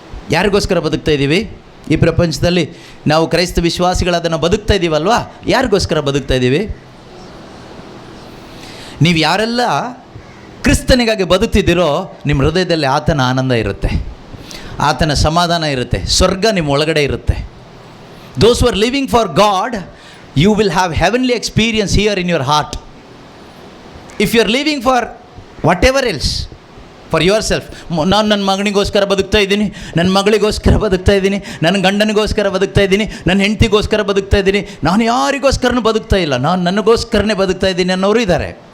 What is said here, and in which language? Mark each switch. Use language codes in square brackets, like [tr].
[kn] ಯಾರಿಗೋಸ್ಕರ ಬದುಕ್ತಾ ಇದ್ದೀವಿ? ಈ ಪ್ರಪಂಚದಲ್ಲಿ ನಾವು ಕ್ರೈಸ್ತ ವಿಶ್ವಾಸಿಗಳು ಅದನ್ನು ಬದುಕ್ತಾ ಇದ್ದೀವಲ್ವಾ? ಯಾರಿಗೋಸ್ಕರ ಬದುಕ್ತಾ ಇದ್ದೀವಿ? ನೀವು ಯಾರೆಲ್ಲ ಕ್ರಿಸ್ತನಿಗಾಗಿ ಬದುಕ್ತಿದ್ದೀರೋ ನಿಮ್ಮ ಹೃದಯದಲ್ಲಿ ಆತನ ಆನಂದ ಇರುತ್ತೆ, ಆತನ ಸಮಾಧಾನ ಇರುತ್ತೆ, ಸ್ವರ್ಗ ನಿಮ್ಮ ಒಳಗಡೆ ಇರುತ್ತೆ. [en] Those who are living for God, you will have heavenly experience here in your heart. If you are living for whatever else, for yourself, [kn] ನಾನು ನನ್ನ ಮಗನಿಗೋಸ್ಕರ ಬದುಕ್ತಾ ಇದ್ದೀನಿ, ನನ್ನ ಮಗಳಿಗೋಸ್ಕರ ಬದುಕ್ತಾ ಇದ್ದೀನಿ, ನನ್ನ ಗಂಡನಿಗೋಸ್ಕರ ಬದುಕ್ತಾ ಇದ್ದೀನಿ, ನನ್ನ ಹೆಂಡತಿಗೋಸ್ಕರ ಬದುಕ್ತಾ ಇದ್ದೀನಿ, ನಾನು ಯಾರಿಗೋಸ್ಕರನೂ ಬದುಕ್ತಾ ಇಲ್ಲ, ನಾನು ನನಗೋಸ್ಕರನೇ ಬದುಕ್ತಾ ಇದ್ದೀನಿ ಅನ್ನೋರು ಇದ್ದಾರೆ.